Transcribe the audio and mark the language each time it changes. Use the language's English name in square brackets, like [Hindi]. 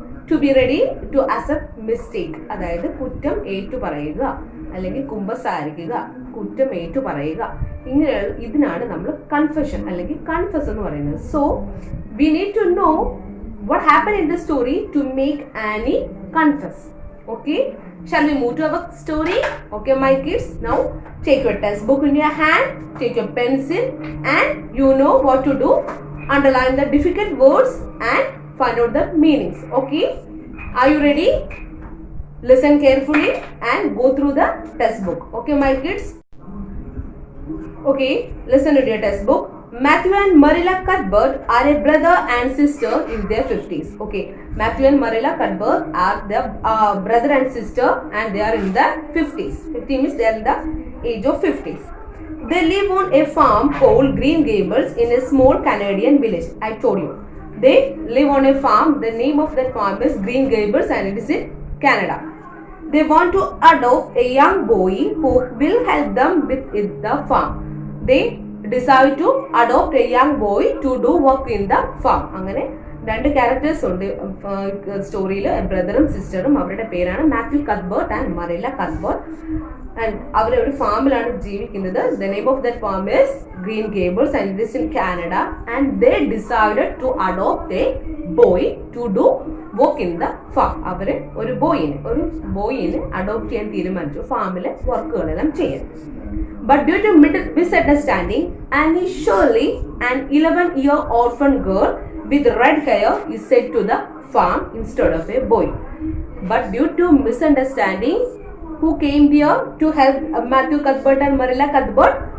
[English] To be ready to accept mistake. [Malayalam] അതായത് കുറ്റം ഏറ്റു പറയുക അല്ലെങ്കിൽ കുമ്പസാരിക്കുക, കുറ്റം ഏറ്റു പറയുക, ഇതിനാണ് നമ്മൾ കൺഫെഷൻ അല്ലെങ്കിൽ കൺഫസ് എന്ന് പറയുന്നത്. [English] So we need to know what happened in the story to make Annie confess. Okay, shall we move to our story? Okay, my kids, now take your textbook in your hand, take your pencil, and you know what to do. Underline the difficult words and find out the meanings. Okay, are you ready? Listen carefully and go through the textbook. Okay, my kids. Okay, listen to your textbook. Matthew and Marilla Cuthbert are a brother and sister in their 50s. Okay, Matthew and Marilla Cuthbert are the brother and sister and they are in the 50s. 50 means they are in the age of 50s. They live on a farm called Green Gables in a small Canadian village. I told you. They live on a farm. The name of that farm is Green Gables and it is in Canada. They want to adopt a young boy who will help them with the farm. They decide to adopt a young boy to do work in the farm. [Malayalam] അങ്ങനെ രണ്ട് characters ഉണ്ട് സ്റ്റോറിയിൽ, ബ്രദറും സിസ്റ്ററും. അവരുടെ പേരാണ് Mathew കത്ബർട്ട് and മറില കത്ബർട്ട്. And അവരൊരു ഫാമിലാണ് ജീവിക്കുന്നത്. [English] The name of that farm is Green Gables and it is in Canada. And they decided to adopt a boy to do work in the farm. [Malayalam] അവര് ഒരു ബോയിനെ അഡോപ്റ്റ് ചെയ്യാൻ തീരുമാനിച്ചു, ഫാമിലെ വർക്കുകളെല്ലാം ചെയ്യാൻ. [English] But due to misunderstanding, Annie Shirley, an 11-year orphan girl with red hair, is sent to the farm instead of a boy. But due to misunderstanding, who came there to help Matthew Cuthbert and Marilla Cuthbert?